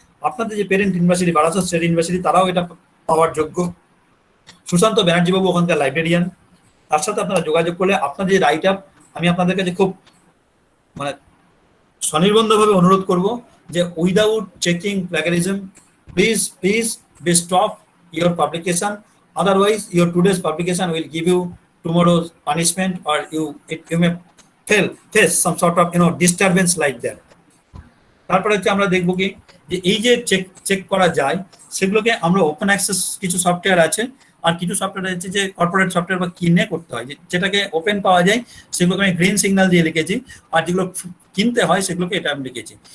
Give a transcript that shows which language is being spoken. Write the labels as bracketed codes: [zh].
[bn] আপনাদের যে parent university, Barasat state university, তারাও এটা পাওয়ার যোগ্য। সুশান্ত ব্যানার্জি বাবু ওখানকার লাইব্রেরিয়ান, তার সাথে আপনারা যোগাযোগ করলে আপনাদের যে রাইট আপ, আমি আপনাদের কাছে খুব মানে স্বনির্বন্ধভাবে অনুরোধ করব যে [en] Without checking plagiarism, please be stop your publication. Otherwise, your today's publication will give you tomorrow's punishment, or you may face some sort of disturbance like that. [bn] তারপরে হচ্ছে আমরা দেখবো কি যে এই যে চেক চেক করা যায় সেগুলোকে আমরা ওপেন অ্যাক্সেস কিছু সফটওয়্যার আছে, আর কিছু সফটওয়্যার আছে যে কর্পোরেট সফটওয়্যার বা কিনে করতে হয়, যেটাকে ওপেন পাওয়া যায় সেগুলোকে আমি গ্রিন সিগন্যাল দিয়ে লিখেছি, আর যেগুলো কিনতে হয় সেগুলোকে এটা আমি লিখেছি।